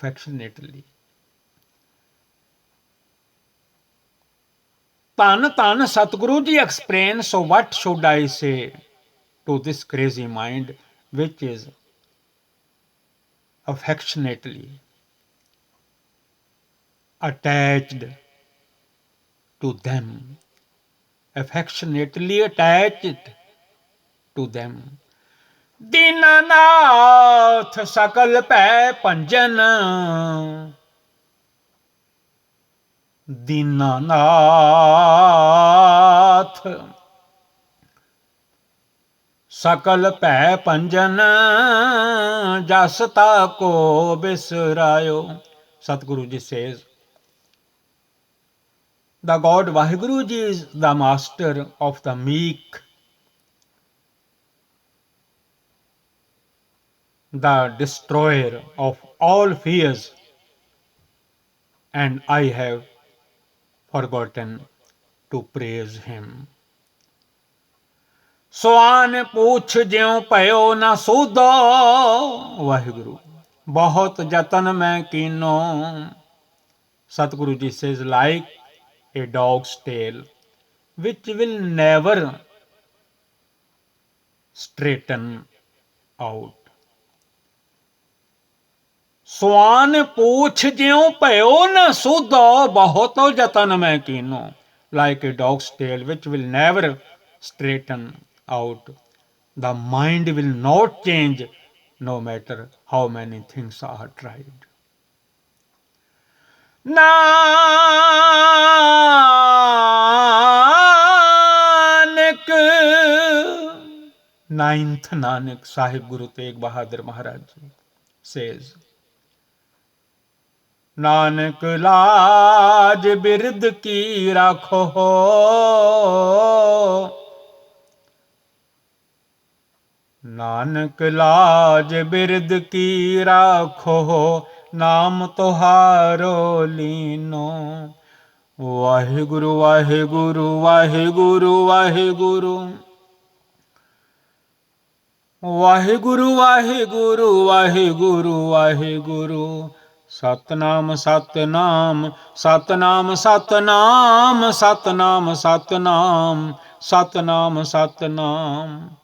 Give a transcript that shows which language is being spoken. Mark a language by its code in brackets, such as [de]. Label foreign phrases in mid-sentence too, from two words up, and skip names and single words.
[en] Tan Tan Satguru ji explains, so what should I say to this crazy mind, which is affectionately attached to them, affectionately attached to them. [hi] दीनानाथ सकल पै पंजन, दीनानाथ सकल पै पंजन, जसता को बिसरायो। [en] Satguru ji says, the God Vaheguru ji is the master of the meek, the destroyer of all fears, and I have forgotten to praise him. [hi] स्वान पूछ ज्यों पयो न सूदो, वाहिगुरु बहुत जतन मैं कीनो। [en] Satguru ji says, like a dog's tail, which will never straighten out. [hi] स्वान पूछ ज्यों पयो न सूदो, बहुत जतन मैं कीनो। [en] Like a dog's tail, which will never straighten out. The mind will not change no matter how many things are tried. नानक Ninth Nanak Sahib Guru Tegh Bahadur Maharaj Ji says, [hi] नानक लाज बिरद की राखो, नानक लाज बिरद की राखो, नाम तुहारो लीनो। वाहिगुरु वाहिगुरु वाहिगुरु वाहिगुरु, वाहिगुरु वाहिगुरु वाहिगुरु वाहिगुरु। सतनाम सतनाम सतनाम सतनाम सतनाम सतनाम सतनाम सतनाम।